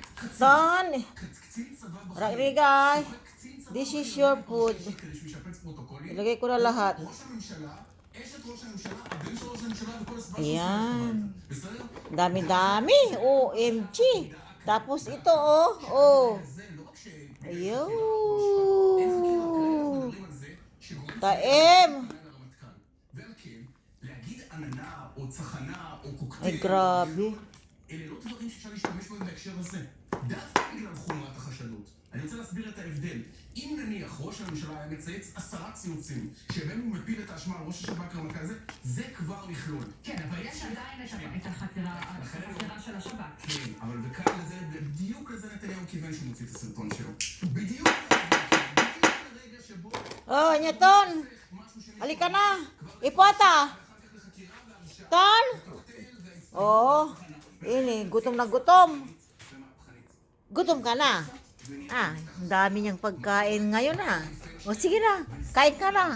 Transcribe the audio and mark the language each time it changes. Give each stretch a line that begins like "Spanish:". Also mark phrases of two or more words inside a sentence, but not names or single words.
English: Don, Rigay, this is your food.
Filipino: Ilagay ko na lahat. Ayan. Dami-dami. OMG. Tapos ito, oh. Ayun. Taem. Ay, grabe.
Hebrew: אלה לא דברים שאפשר להשתמש בהם בהקשר הזה. דווקא בגלל חומרת החשדות. אני רוצה להסביר את ההבדל. אם נניח ראש הממשלה היה מצייץ 10 ציוצים, שבהם הוא מפיל את האשמה על ראש השב"כ רמטכ"ל הזה, זה כבר מכלול. כן, אבל יש עדיין את החקירה של השב"כ. כן, אבל וכאן לזה, בדיוק לזה נתניהו כיוון שהוא מוציא את הסרטון שלו. בדיוק לרגע שבו...
Filipino: Nyaton. Halika na. Ipota. Ton. Oh, ini gutom na gutom. Gutom ka na. Ang dami niyang pagkain ngayon O sige na, kain ka na.